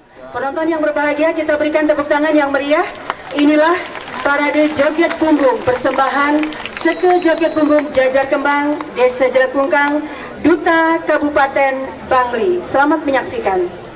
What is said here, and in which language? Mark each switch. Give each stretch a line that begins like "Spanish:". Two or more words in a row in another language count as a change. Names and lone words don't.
Indonesian: Penonton yang berbahagia, kita berikan tepuk tangan yang meriah. Inilah parade joget punggung persembahan Seke Joget Punggung Jajar Kembang Desa Jelekungkang, Duta Kabupaten Bangli. Selamat menyaksikan.